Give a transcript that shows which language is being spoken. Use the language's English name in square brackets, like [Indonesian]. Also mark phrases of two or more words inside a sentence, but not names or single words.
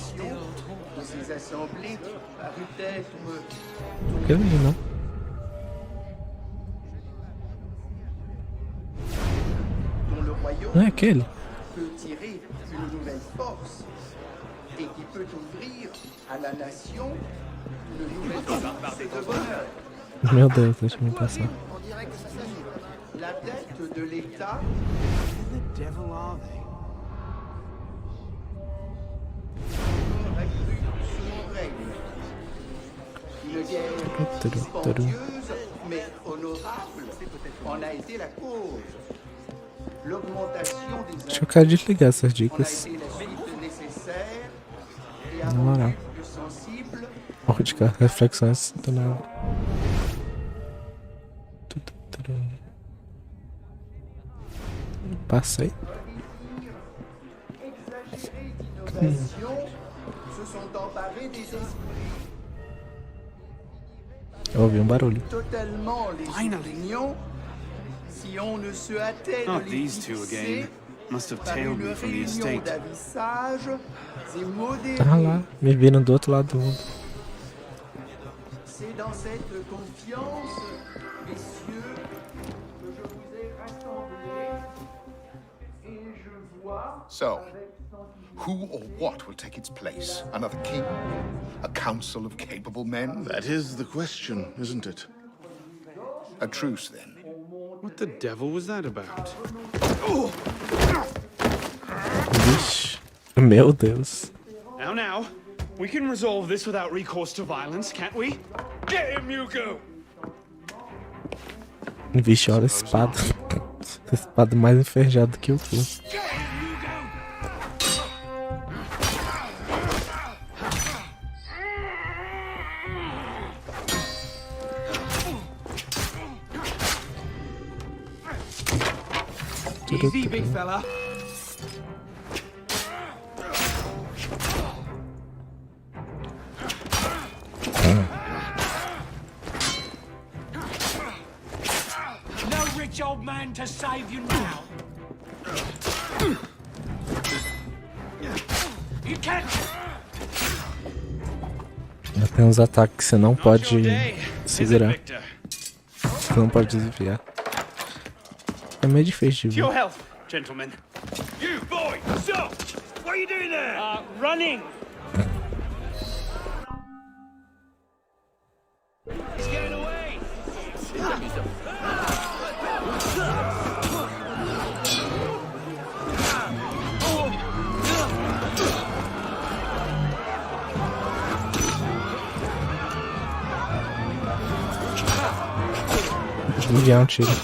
[Portuguese] Aquele ali não. Não é aquele? [French] Peut tirer une nouvelle force et qui peut ouvrir à la nation une nouvelle source de bonheur. [Portuguese] Meu Deus, deixa eu me passar. [French] On dirait que ça s'agit. La dette de l'État. [English] Who the devil are they? [French] Recrue sous mon règne. Une guerre dispendieuse mais honorable en a été la cause. L'augmentation des [Portuguese] Deixa eu cara desligar essas [French] en a [Portuguese] dicas. [French] été la suite nécessaire et [Portuguese] Na moral. [French] plus sensible. [Portuguese] Ótica, reflexões do nada. Passei. [French] Exagérés d'innovation se sont emparés des esprits. [Portuguese] Eu ouvi um barulho. [French] Totalement les opinions. Si on ne se hâtait [English] Not [French] de les [English] these two [French] fixer [English] again. Must have [French] par [English] tailed [French] une [English] me from the [French] réunion [English] estate. [French] d'avis sages et modérés. [Portuguese] Ah lá, me viram do outro lado do mundo. [French] C'est dans cette confiance, messieurs, que je vous ai rassemblés. Et je vois... [English] So, who or what will take its place? Another king? A council of capable men? That is the question, isn't it? A truce, then. What the devil was that about? [Portuguese] Vixe. Meu Deus. [English] Now, we can resolve this without recourse to violence, can't we? Get him, Yuko! [Portuguese] Vixe, olha a espada. A espada mais enferrujada que eu fui. [English] Easy, big fella. No rich old man to save you now. You can't. [Portuguese] Tem uns ataques que você não pode segurar. Você não pode desviar. É meio difícil de [English] To your [Portuguese] ver. [English] health, gentlemen. You boy, stop! What are you doing there? Running. He's getting away. [Portuguese] Desviar um tiro.